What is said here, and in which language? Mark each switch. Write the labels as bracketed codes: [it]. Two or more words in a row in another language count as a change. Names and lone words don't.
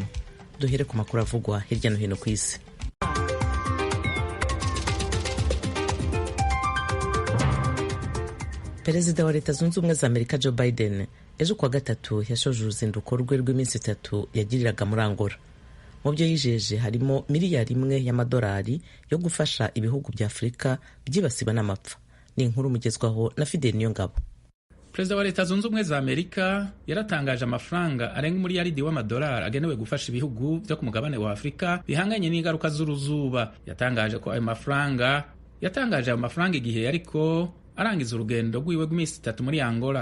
[rw] Duhere ku makuru avugwa hirya no hino ku isi. Perezida wa Leta Zunze Ubumwe za Amerika Joe Biden ejo kuwa gatatu yashoje uruzinduko rwe rw'iminsi 3 yagiriraga muri Angola. Mu byo yijeje harimo miliyari 1 y'amadolari yo gufasha ibihugu bya Afurika byibasiwe n'amapfa. Ni inkuru mugezwaho na Fidel Niyongabo. [rn] Perezida wa Leta Zunze Ubumwe za Amerika yaratangaje amafaranga arenga umuriyaridi w'amadolari agenewe gufasha ibihugu byo ku mugabane wa Afurika bihanganye n'ingaruka z'uruzuba. Yatangaje ayo mafaranga igihe yariko arangiza urugendo rw'iwe rw'iminsi 3 muri Angola.